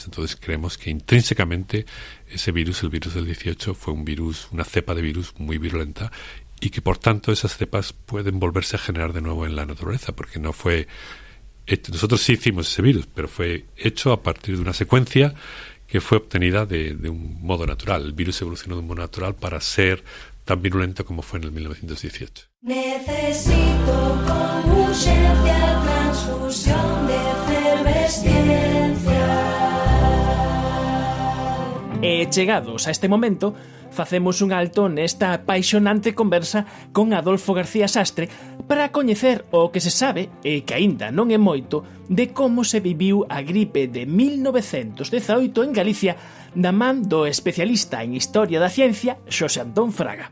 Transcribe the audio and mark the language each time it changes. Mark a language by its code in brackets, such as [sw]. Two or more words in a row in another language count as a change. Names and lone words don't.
[es] Entonces creemos que intrínsecamente ese virus, el virus del 18, fue una cepa de virus muy virulenta, y que por tanto esas cepas pueden volverse a generar de nuevo en la naturaleza, porque no fue nosotros sí hicimos ese virus, pero fue hecho a partir de una secuencia que fue obtenida de un modo natural. El virus evolucionó de un modo natural para ser tan virulento como fue en el 1918. Necesito con urgencia transfusión de efervesciencia. [gl] E chegados a este momento, facemos un alto nesta apaixonante conversa con Adolfo García Sastre para coñecer o que se sabe, e que aínda non é moito, de como se viviu a gripe de 1918 en Galicia da man do especialista en Historia da Ciencia, Xosé Antón Fraga.